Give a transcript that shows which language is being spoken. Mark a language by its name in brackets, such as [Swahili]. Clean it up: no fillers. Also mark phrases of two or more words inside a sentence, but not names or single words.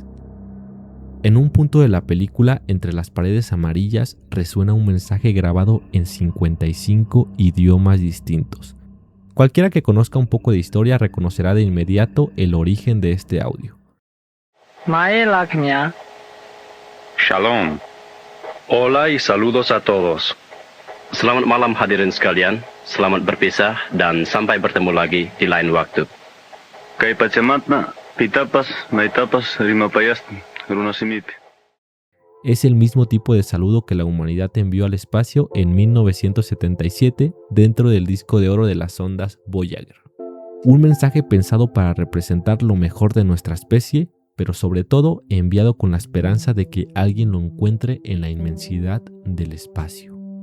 [Spanish] En un punto de la película, entre las paredes amarillas, resuena un mensaje grabado en 55 idiomas distintos. Cualquiera que conozca un poco de historia reconocerá de inmediato el origen de este audio. [Hebrew] Shalom. [Spanish] Hola y saludos a todos. [Indonesian] Selamat malam hadirin sekalian, selamat berpisah dan sampai bertemu lagi di lain waktu. [Quechua] Kay pachamatna, pitapas, maitapas, rimapayas. [Spanish] Es el mismo tipo de saludo que la humanidad envió al espacio en 1977 dentro del disco de oro de las sondas Voyager. Un mensaje pensado para representar lo mejor de nuestra especie, pero sobre todo enviado con la esperanza de que alguien lo encuentre en la inmensidad del espacio.